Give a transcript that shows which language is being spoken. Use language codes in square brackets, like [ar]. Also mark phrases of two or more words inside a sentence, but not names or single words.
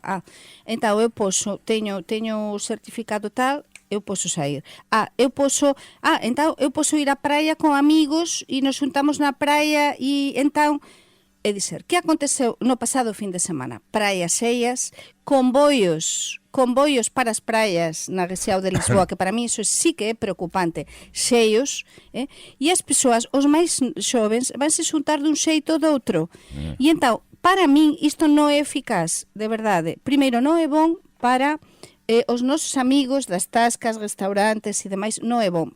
[pt] Então, eu posso, tenho o certificado tal, eu posso sair. Então, eu posso ir à praia com amigos e nos juntamos na praia e então... [gl] É dizer, que aconteceu no passado fin de semana? Praias cheias, comboios para as praias na Agresiao de Lisboa, que para mí iso sí que é preocupante, cheios, e as persoas, os máis xovens, vanse xuntar dun xeito ou do outro. E então, para min, isto non é eficaz, de verdade. Primeiro, non é bon para... os nosos amigos das tascas, restaurantes e demais, non é bom.